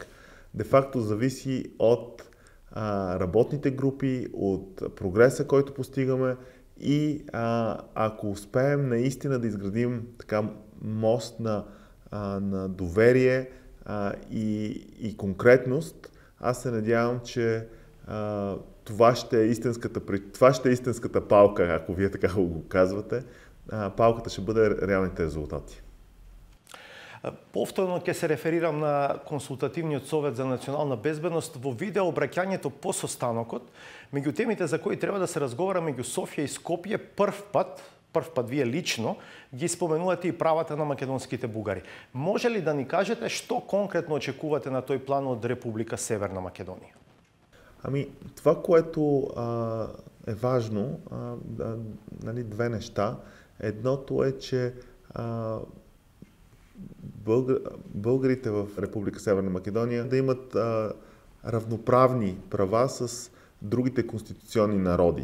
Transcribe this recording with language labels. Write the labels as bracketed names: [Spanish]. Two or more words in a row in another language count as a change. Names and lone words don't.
[Bulgarian] Де-факто зависи от работните групи, от прогреса, който постигаме и ако успеем наистина да изградим така мост на доверие и конкретност, аз се надявам, че това ще е истинската палка, ако вие така го казвате. Палката ще бъде реалните резултати. [Macedonian] Повторно ќе се реферирам на Консултативниот совет за национална безбедност. Во видеообраќањето по состанокот, меѓу темите за кои треба да се разговара меѓу Софија и Скопје, прв пат вие лично ги споменувате и правата на македонските бугари. Може ли да ни кажете што конкретно очекувате на тој план од Република Северна Македонија? [Bulgarian] Това, което е важно, две неща. Едното е, че българите в Република Северна Македония да имат равноправни права с другите конституционни народи.